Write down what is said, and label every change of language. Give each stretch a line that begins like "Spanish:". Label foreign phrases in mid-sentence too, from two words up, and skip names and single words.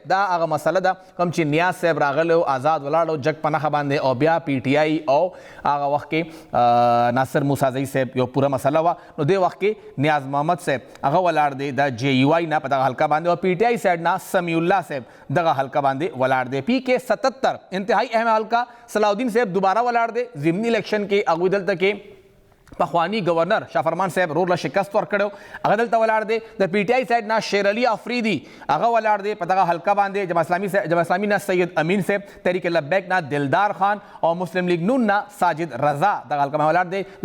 Pashto: دا هغه مسله ده کوم چې نیاز صاحب راغلی او آزاد ولاړ او جګ په نښه باندې، او بیا پی ټي آی او هغه وخت کې ناصر موسیٰ زئی صاحب یو پوره مسله وه، نو دې وخت کې نیاز محمد صاحب هغه ولاړ دی د جے یو آئی نه په دغه حلقه باندې، او پی ټي آی سایډ نه سمیع الله صاحب دغه حلقه باندې ولاړ دی. پی کې 77
Urdu: انتہائی اہم حلقہ
Pashto: صلاح الدین صاحب دوبارہ ولاړ دی. ضمنی الیکشن کې هغوی دلته کې پخوانی گورنر شاه فرمان صاحب رور له شکست ورکړو، هغه دلته ولاړ دی. د پی ټي آی سایډ نه شیر علي افریدي هغه ولاړ دی په دغه حلقه باندې. جماعت اسلامي نه سید امین صاحب، تحریک لبیک نه دلدار خان، او مسلم لیگ نون نه ساجد رضا دغه حلقه باندې ولاړ دی.